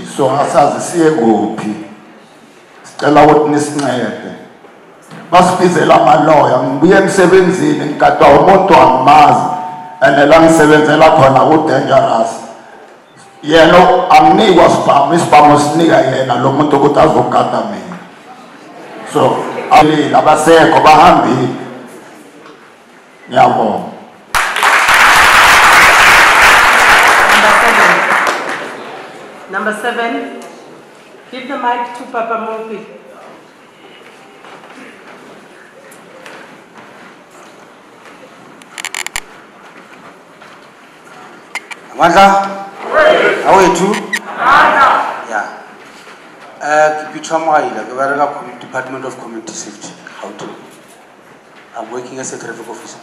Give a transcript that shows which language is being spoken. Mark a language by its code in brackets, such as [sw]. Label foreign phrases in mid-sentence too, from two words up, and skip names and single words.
[zu] so asazi siye kuphi sicela ukuthi nisincede basibizela amaloya ngibuye emsebenzini ngikatwa umuntu angimazi and la ngisebenzela khona ku-dangerous yena anginikwa isibhamu sinika yena lo muntu ukuthi azogada mina so abasekho bahambile ngiyabonga [en] Number 7, give the mic to Papa Mopi. [zu] Amandla awethu [en] yeah [st] kipitshamaila ke bereka [en] Department of Community Safety how to I'm working as a traffic officer.